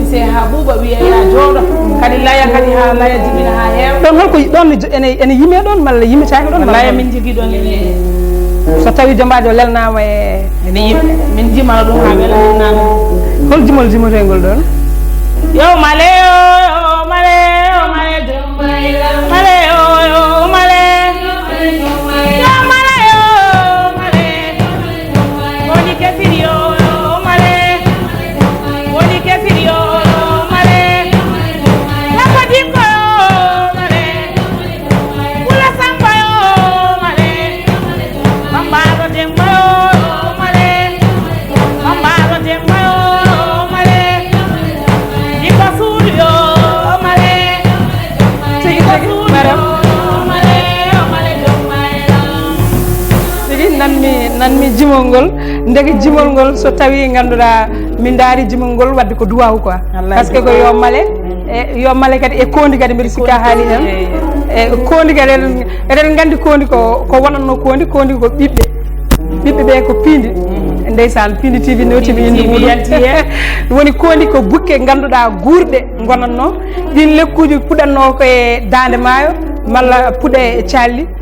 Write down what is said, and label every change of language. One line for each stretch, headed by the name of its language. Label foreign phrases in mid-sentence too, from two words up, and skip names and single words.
Fula: Wisee haa ɓuuɓa wiya yaa jooɗo. Kadi laya kadi haa laya jibina haa heewa. Ɗon holko y-, ɗon ne jo-, ene, ene yimee ɗon malla yimitaake ɗon malla Laya ɗon? min jogii ɗon ene. So tawii Jombaade o lelnaama e Ene yim-, min jimano ɗum haa wela min naana. Hol jimol jimotee ngol ɗon? Yo male, yo, yo male, yo male, male, yo, yo male. Yo male, yo male. Woni kesiri yo, yo male. Woni kesiri yo, yo male. Lako dingo yo male. Kula samba yo male. Bamba do dingo yo male. Bamba do dingo yo male. Dingo sudu yo male. Tigi, tigi, Dingo sudu Maram. yo male, yo male, yo male. Tigi, nanmi, nanmi jimol ngol. Ndege jimol ngol so tawi ngannduɗaa min ndaari jimol ngol wadde ko duwaw quoi. Wallahi.
French: Par ce que
Fula: ko yo male, e yo male kadi e koondi kadi mbiɗa sikka haali heen. Eyi. E koondi kadi eɗen, eɗen nganndi koondi ko, ko wonatno koondi, koondi ko ɓiɓɓe. Ɓiɓɓe ɓe ko piindi. Mm. Ndeysaan, Piindi T V no T V Piindi indi T V muɗum. yanti heen. Woni koondi ko bukke ngannduɗaa guurɗe ngonatno. Ɗiin lekkuuji puɗatnoo ko e daande maayo malla puɗe e calli.